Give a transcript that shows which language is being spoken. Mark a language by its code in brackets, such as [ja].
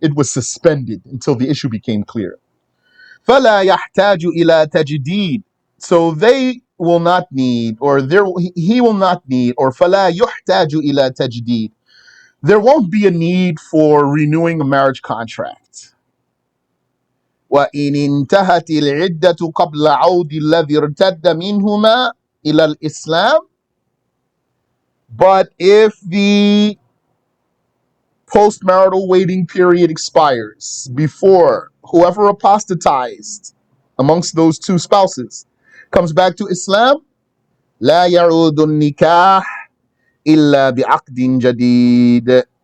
[en] It was suspended until the issue became clear. [ar] فلا يحتاج إلى تجديد. [en] So they will not need, or he will not need, or [ar] فلا يحتاج إلى تجديد. [en] There won't be a need for renewing a marriage contract. [ar] وإن انتهت العدة قبل عود الذي ارتد منهما إلى الإسلام. [en] But if the post-marital waiting period expires before whoever apostatized amongst those 2 spouses comes back to Islam, [ar] لا يعود النكاح إلا بعقد جديد.